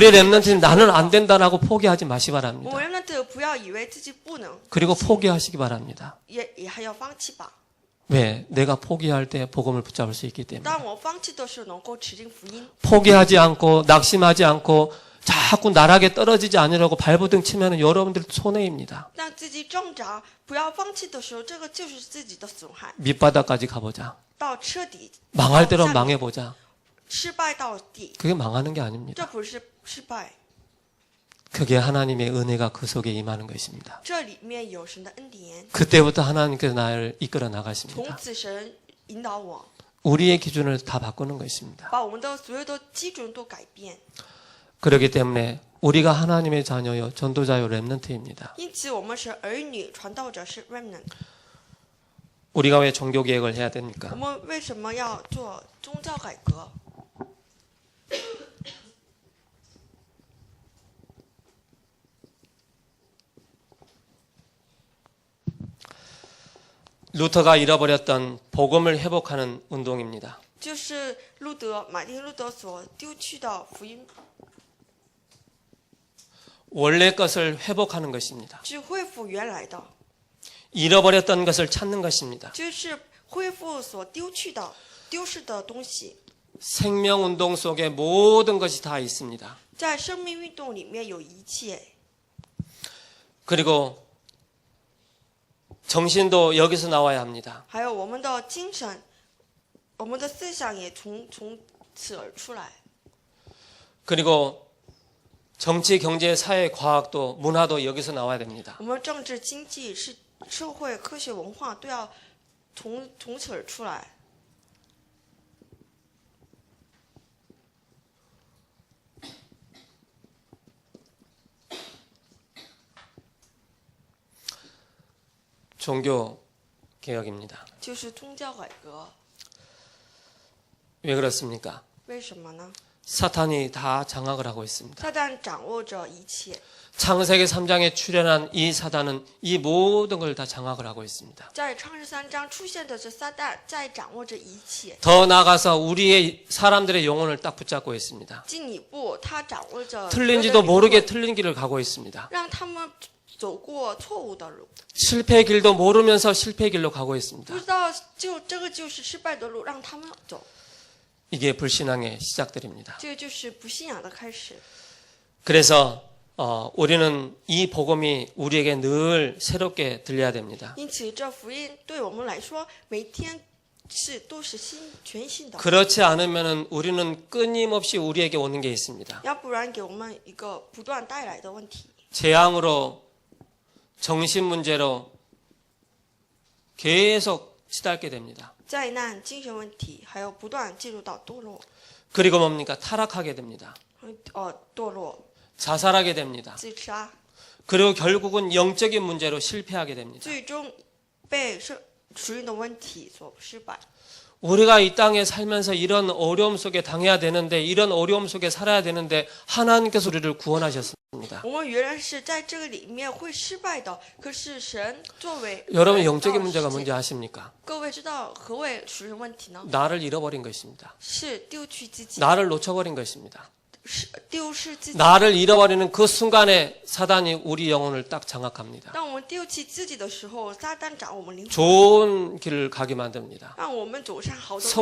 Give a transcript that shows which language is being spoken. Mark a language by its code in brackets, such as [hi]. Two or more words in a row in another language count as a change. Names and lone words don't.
[ko] 우리 렘넌트는 나는 안 된다라고 포기하지 마시 [zh] 我 [ko] 바랍니다. [zh] 们人的不要以为自己不能， [ko] 그리고 포기하시기 바랍니다. [zh] 也还要放弃吧。 [ko] 왜? 내가 포기할 때 복음을 붙잡을 수 있기 때문에. [zh] 当我放弃的时候，能够持定福音， [ko] 포기하지 않고 낙심하지 않고 자꾸 나락에 떨어지지 않으려고 발버둥 치면 여러분들 손해입니다. [zh] 让自己挣扎，不要放弃的时候，这个就是自己的损害。 [ko] 밑바닥까지 가보자. [zh] 到彻底 [ko] 망할 대로 [zh] 下面 [ko] 망해보자. [zh] 失败到底， [ko] 그게 망하는 게 아닙니다. [zh] 这不是失败， [ko] 그게 하나님의 은혜가 그 속에 임하는 것입니다. [zh] 这里面有神的恩典。 [ko] 그때부터 하나님께서 나를 이끌어 [zh] 从 [ko] 나가십니다. [zh] 此神引导我， [ko] 우리의 기준을 다 바꾸는 것입니다. [zh] 把我们的所有的基准都改变。 [ko] 그렇기 때문에 우리가 하나님의 자녀요 전도자요 렘넌트입니다. [zh] 因此，我们是儿女，传道者是 remnant。 [ko] 우리가 왜 종교 개혁을 해야 [zh] 我 [ko] 됩니까? [zh] 们为什么要做宗教改革？ [ko] 루터가 잃어버렸던 복음을 회복하는 운동입니다. [zh] 就是马丁路德所丢弃的福音， [ko] 원래 것을 회복하는 것입니다. [zh] 是恢复原来的， [ko] 잃어버렸던 것을 찾는 것입니다. [zh] 就是恢复所丢弃的、丢失的东西。 [ko] 생명 운동 속에 모든 것이 다 있습니다. [zh] 在生命运动里面有一切， [ko] 그리고 정신도 여기서 나와야 합니다. [zh] 还有我们的精神，我们的思想也从此而出来。 [ko] 그리고 정치, 경제, 사회, 과학도 문화도 여기서 나와야 됩니다. [zh] 我们政治、经济、社会、科学、文化都要从此而出来。 [ko] 종교 개혁입니다. [zh] 就是宗教改革， [ko] 왜 그렇습니까? [zh] 为什么呢？ [ko] 사탄이 다 장악을 하고 있습니다. [zh] 撒旦掌握着一切。 [ko] 창세기 3장에 출현한 이 사단은 이 모든 걸 다 장악을 하고 있습니다. [zh] 在创世3章出现的这撒旦在掌握着一切。 [ko] 더 나아가서 우리의 사람들의 영혼을 딱 붙잡고 있습니다. [zh] 进一步，他掌握着 [ko] 틀린지도 모르게 틀린 길을 가고 있습니다. [zh] 让他们走过错误的路， [ko] 실패의 길도 모르면서 실패의 길로 가고 있습니다. [zh] 不知道就这个就是失败的路，让他们走， [ko] 이게 불신앙의 시작들입니다. [zh] 这个就是不信仰的开始。 [ko] 그래서 우리는 이 복음이 우리에게 늘 새롭게 들려야 됩니다. [zh] 因此，这福音对我们来说，每天都是全新的。 [ko] 그렇지 않으면 우리는 끊임없이 우리에게 오는 게 있습니다. [zh] 要不然给我们一个不断带来的问题， [ko] 재앙으로 정신 문제로 계속 시달게 됩니다. [zh] 灾难、精神问题，还有不断进入到堕落， [ko] 그리고 뭡니까? 타락하게 됩니다. [zh] 堕落、 [ko] 자살하게 됩니다. [zh] 自杀， [ko] 그리고 결국은 영적인 문제로 실패하게 됩니다. [zh] 最终被属灵的问题所失败。 [ko] 우리가 이 땅에 살면서 이런 어려움 속에 당해야 되는데 이런 어려움 속에 살아야 되는데 하나님께서 우리를 구원하셨습니다. [zh] 我们原来是在这个里面会失败的，可是神作为 [ko] 여러분 영적인 문제가 뭔지 아십니까? [zh] 各位知道何谓属灵问题呢？ [ko] 나를 잃어버린 것입니다. [zh] 是丢弃自己， [ko] 나를 놓쳐버린 것입니다. [zh] 是丢失自己。 [ko] 나를 잃어버리는 그 순간에 사단이 우리 영혼을 딱 장악합니다. [zh] 当我们丢弃自己的时候，撒旦掌我们灵魂， [ko] 좋은 길을 가게 만듭니다. [zh] 让我们走上好的路，